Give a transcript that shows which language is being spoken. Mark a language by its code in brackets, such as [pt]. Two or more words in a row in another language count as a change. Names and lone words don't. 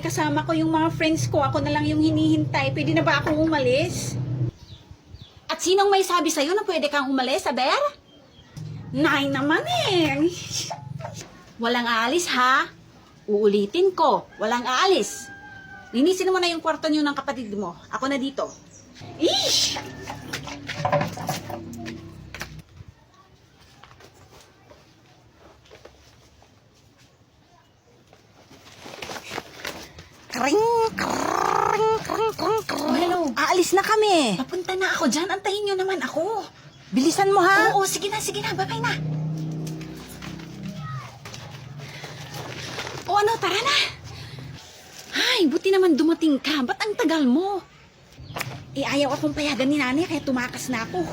[tl] Kasama ko yung mga friends ko. Ako na lang yung hinihintay. Pwede na ba akong umalis? At sinong may sabi sa'yo na pwede kang umalis, Aber? Nay naman eh. Walang aalis, ha? Uulitin ko, walang aalis. Linisin mo na yung kwarto niyo ng kapatid mo. Ako na dito. Ish! Kring, kring, kring, kring, kring. Oh, hello. Aalis na kami. Papunta na ako dyan. Antayin nyo naman ako. Bilisan mo ha. Oo, sige na. Bye-bye na. O ano, tara na. Ay, buti naman dumating ka. Ba't ang tagal mo? Ayaw akong payagan ni nanay kaya tumakas na ako.